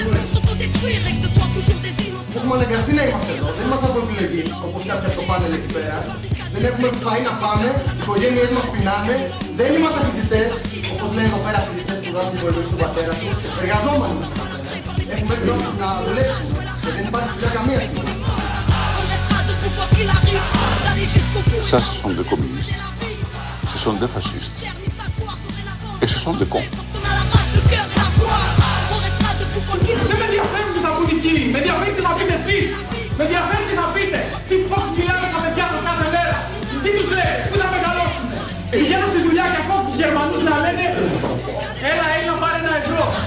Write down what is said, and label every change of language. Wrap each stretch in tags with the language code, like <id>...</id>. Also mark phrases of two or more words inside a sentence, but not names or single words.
<el>Έχουμε αναγκαστεί να είμαστε εδώ, δεν είμαστε από επιλογή, όπως κάποιοι από το πάνελ εκεί πέρα. Δεν έχουμε φαΐ να πάμε, οι οικογένειες μας πεινάνε, δεν είμαστε φοιτητές, όπως λένε εδώ πέρα φοιτητές που δώσουν βοηθούς στον πατέρα σου. Εργαζόμενοι είμαστε πατέρα. Έχουμε τρόπο να δουλέψουμε και δεν υπάρχει πια καμία στιγμή.</el> <fr>Ça, ce sont des communistes. Ce sont des fascistes. Et ce sont des cons.</fr> <el>Δεν με ενδιαφέρει τι θα πούν οι κύριοι, με ενδιαφέρει τι θα πείτε εσείς. Με ενδιαφέρει τι θα πείτε. Τι πώς μιλάνε στα παιδιά σας κάθε μέρα. Τι τους λέτε, πού θα μεγαλώσουνε. Πηγαίνω στη δουλειά και ακούω τους Γερμανούς να λένε έλα Έλληνα πάρε ένα ευρώ.</el>